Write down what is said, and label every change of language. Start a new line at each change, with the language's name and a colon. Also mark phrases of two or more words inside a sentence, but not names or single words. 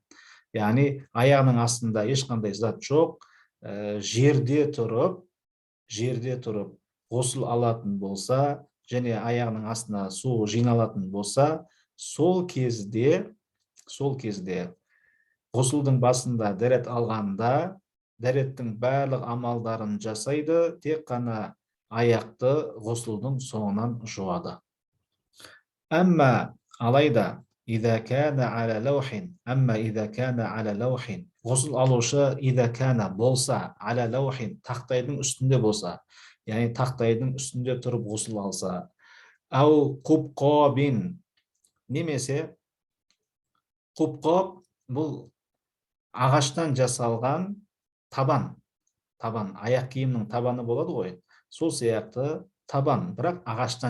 Kazakh: Яғни аяғының астында ешқандай зат жоқ, жерде тұрып ғұсыл алатын болса, және аяғының астына су жиналатын болса, сол кезде ғұсылдың басында дәрет алғанда дәреттің барлық амалдарын жасайды, тек қана аяқты ғұсылдың соңынан жуады. Әмма, алайда,
Arabic: إذا كان على لوح,
Kazakh: ғұсыл алушы
Arabic: إذا كان болса, على لوح,
Kazakh: тақтайдың үстінде болса, яғни тақтайдың үстінде тұрып ғұсыл алса,
Arabic: أو قبقابين,
Kazakh: немесе қубқоб, бұл ағаштан жасалған табан, аяқ киімнің табаны болады ғой, сол сияқты табан, бірақ ағаштан